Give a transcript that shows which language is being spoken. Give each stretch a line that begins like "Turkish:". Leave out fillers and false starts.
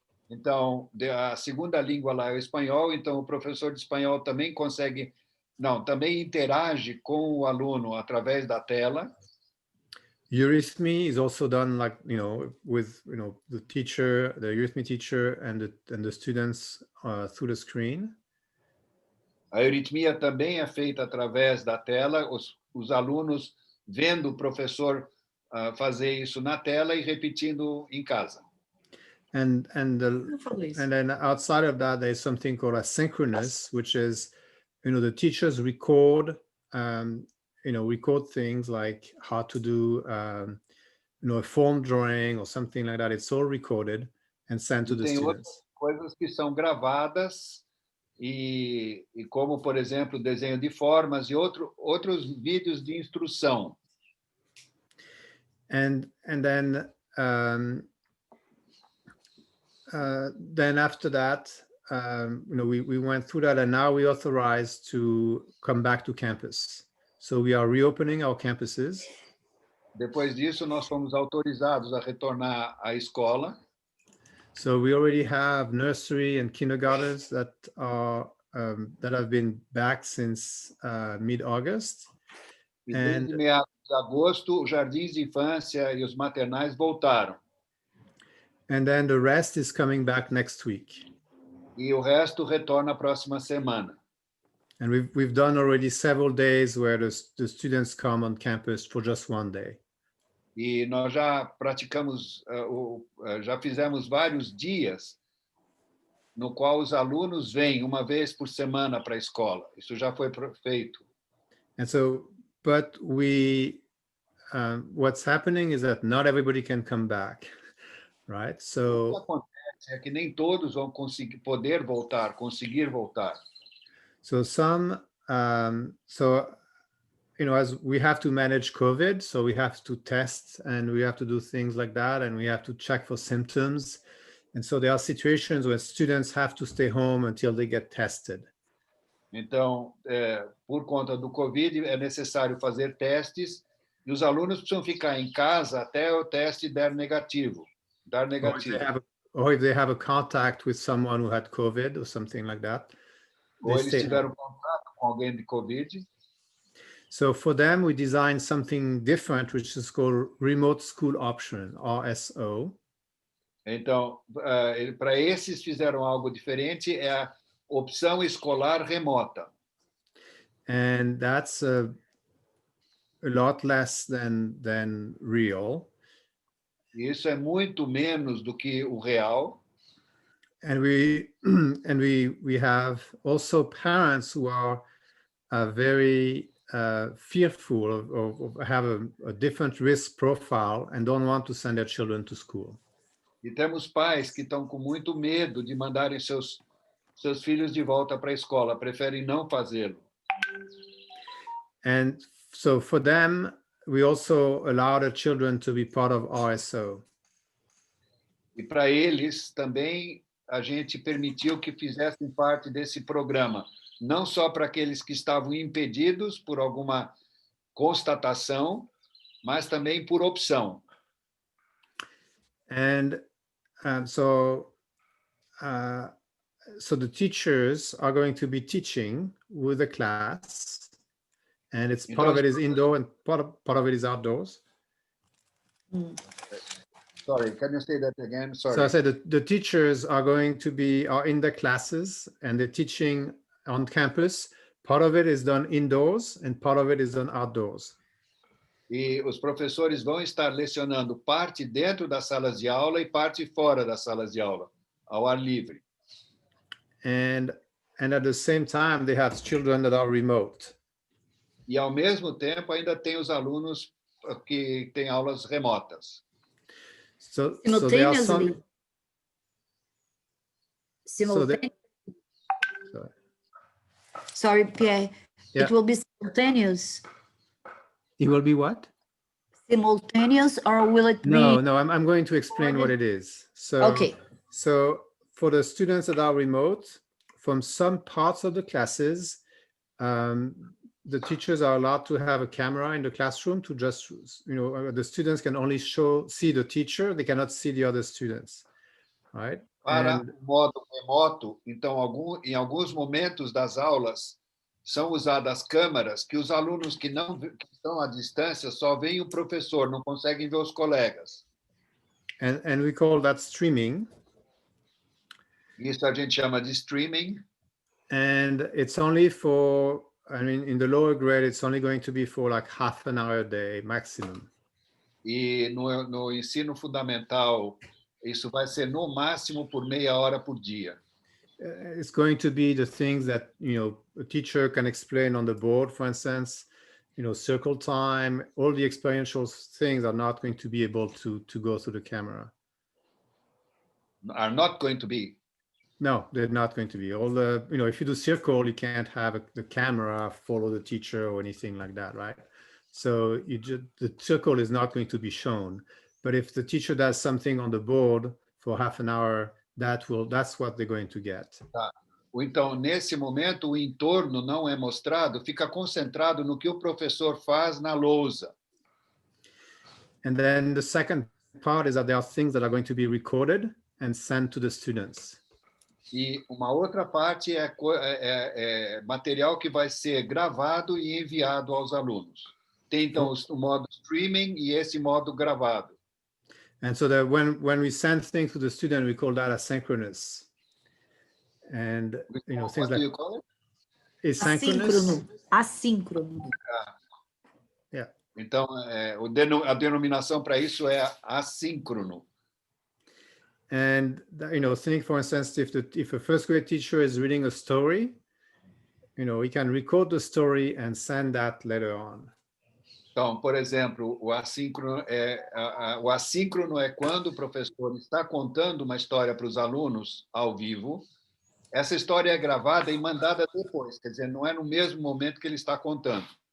Portuguese: Então, a segunda língua lá é o espanhol, então o professor de espanhol também também interage com o aluno através da tela.
English: Eurythmy is also done with the teacher, the eurythmy teacher, and the students through the screen.
Portuguese: A euritmia também é feita através da tela, os alunos vendo o professor fazer isso na tela e repetindo em casa.
English: And then outside of that, there's something called asynchronous, which is, the teachers record, record things like how to do, a form drawing or something like that. It's all recorded and sent to the students.
Portuguese: Coisas que são gravadas e como, por exemplo, desenho de formas e outros vídeos de instrução.
English: And then after that, we went through that, and now we authorized to come back to campus. So we are reopening our campuses.
Portuguese: Depois disso, nós fomos autorizados a retornar à escola.
English: So we already have nursery and kindergartens that have been back since mid-August.
Portuguese: E desde meados de agosto, os jardins de infância e os maternais voltaram.
English: And then the rest is coming back next week.
Portuguese: E o resto retorna a próxima semana.
English: And we've done already several days where the students come on campus for just one day.
Portuguese: E nós já praticamos, já fizemos vários dias no qual os alunos vêm uma vez por semana para a escola. Isso já foi feito.
English: And so, but what's happening is that not everybody can come back. Right? So
Portuguese: o que acontece é que nem todos vão conseguir voltar.
English: So some as we have to manage COVID, so we have to test and we have to do things like that, and we have to check for symptoms. And so there are situations where students have to stay home until they get tested.
Portuguese: Então, por conta do COVID, é necessário fazer testes e os alunos precisam ficar em casa até o teste dar negativo.
English: Or if they have a contact with someone who had COVID or something like that.
Portuguese: Ou eles tiveram contato com alguém de COVID.
English: So for them, we designed something different, which is called Remote School Option, RSO.
Portuguese: Então, para esses fizeram algo diferente, é a opção escolar remota.
English: And that's a lot less than real.
Portuguese: Isso é muito menos do que o real.
English: And we have also parents who are very fearful of have a different risk profile and don't want to send their children to school.
Portuguese: E temos pais que estão com muito medo de mandarem seus filhos de volta para a escola, preferem não fazê-lo.
English: And so for them, we also allow the children to be part of RSO.
Portuguese: E para eles também a gente permitiu que fizessem parte desse programa, não só para aqueles que estavam impedidos por alguma constatação, mas também por opção.
English: And so the teachers are going to be teaching with the class, and it's part of it is indoor and part of it is outdoors. Sorry, can you say that again? Sorry. So I said that the teachers are in their classes and they're teaching on campus. Part of it is done indoors and part of it is done outdoors.
Portuguese: E os professores vão estar lecionando parte dentro das salas de aula e parte fora das salas de aula, ao ar livre.
English: And at the same time, they have children that are remote.
Portuguese: E ao mesmo tempo ainda tem os alunos que têm aulas remotas.
English: So there are some. Sorry, Pierre. Yeah. It will be simultaneous. It will be what? Simultaneous, or will it be? No, I'm going to explain what it is. So, Okay. So for the students that are remote, from some parts of the classes, the teachers are allowed to have a camera in the classroom to just, the students can only see the teacher, they cannot see the other students, right? Para o modo remoto, então, em alguns momentos das aulas, são usadas câmeras que os alunos que estão à distância só veem o professor, não conseguem ver os colegas. And we call that streaming. Isso a gente chama de streaming. And it's only for, in the lower grade, it's only going to be for like half an hour a day maximum. E no ensino fundamental, isso vai ser no máximo por meia hora por dia. It's going to be the things that, a teacher can explain on the board, for instance, circle time, all the experiential things are not going to be able to go through the camera. Are not going to be. No, they're not going to be. All the, if you do circle, you can't have the camera follow the teacher or anything like that, right? So the circle is not going to be shown. But if the teacher does something on the board for half an hour, that's what they're going to get.
Portuguese: Tá. Então, nesse momento, o entorno não é mostrado, fica concentrado no que o professor faz na lousa.
English: And then the second part is that there are things that are going to be recorded and sent to the students.
Portuguese: E uma outra parte é material que vai ser gravado e enviado aos alunos. Tem, então, o modo streaming e esse modo gravado.
English: And so that when we send things to the student, we call that asynchronous. And, things like... you call it? Asynchronous.
Portuguese: Assíncrono.
English: Yeah.
Portuguese: Então, a denominação para isso é assíncrono.
English: And, think, for instance, if a first grade teacher is reading a story, he can record the story and send that later on.
Portuguese: Então, por exemplo, o assíncrono é quando o professor está contando uma história para os alunos ao vivo. Essa história é gravada e mandada depois, quer dizer, não é no mesmo momento que ele está contando.